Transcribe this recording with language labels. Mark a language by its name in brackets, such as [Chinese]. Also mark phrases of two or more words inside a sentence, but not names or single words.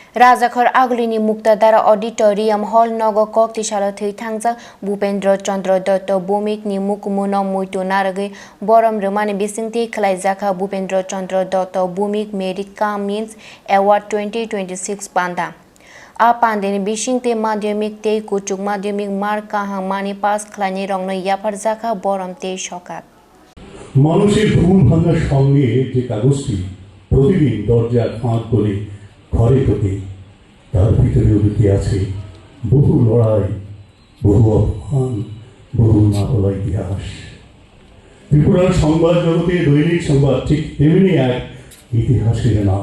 [Kok Borok] राजाखर आगुलिनी मुक्ताधारा ऑडिटोरियम हॉल नग कक्तिशाला थै थांजा भूपेन्द्र चंद्र दत्त भौमिकनि मुकुमुन मुइतु नारगै बरम रमानि बिसिंथि खलाइजाखा भूपेन्द्र चंद्र दत्त भौमिक मेरिट कामिन्स एवार्ड 2026 पान्दा आ पान्देनि बिसिंथि माध्यमिक ते कुचुक माध्यमिक मार्क काहां मानि पास खलाइनि रंनो याफारजाखा बरम ते सकात [Bangla] মানুষের ঘুম ভাঙার সঙ্গে যে কাগজটি প্রতিদিন দরজার ফাঁক করে ঘরে ঢোকে তার ভিতরে লুকিয়ে আছে বহু লড়াই, বহু অপমান, বহু না বলা ইতিহাস। ত্রিপুরার সংবাদ জগতে দৈনিক সংবাদ ঠিক তেমনি এক ইতিহাসের নাম।